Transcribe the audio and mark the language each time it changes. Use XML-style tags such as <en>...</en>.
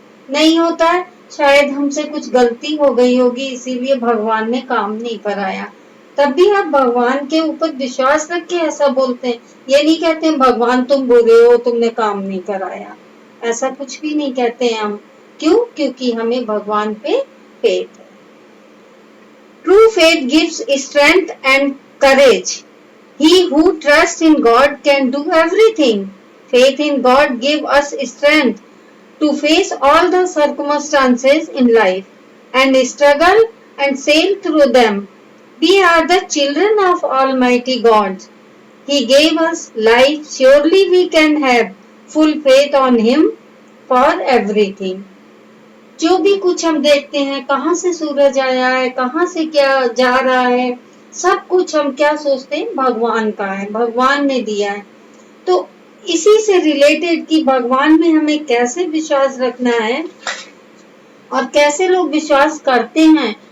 <hi>नहीं होता है, शायद हमसे कुछ गलती हो गई होगी इसीलिए भगवान ने काम नहीं कराया। तब भी आप भगवान के ऊपर विश्वास रख के ऐसा बोलते हैं। ये नहीं कहते हैं भगवान तुम बुरे हो, तुमने काम नहीं कराया। ऐसा कुछ भी नहीं कहते हैं हम। क्यों? क्योंकि हमें भगवान पे फेथ है।</hi> <en>True faith gives strength and courage. He who trusts in God can do everything. Faith in God gives us strength to face all the circumstances in life and struggle and sail through them. We are the children of Almighty God. He gave us life. Surely we can have full faith on Him for everything.</en> <hi>जो भी कुछ हम देखते हैं, कहाँ से सूरज आया है, कहाँ से क्या जा रहा है, सब कुछ हम क्या सोचते हैं, भगवान का है, भगवान ने दिया है। तो इसी से रिलेटेड कि भगवान में हमें कैसे विश्वास रखना है और कैसे लोग विश्वास करते हैं।</hi>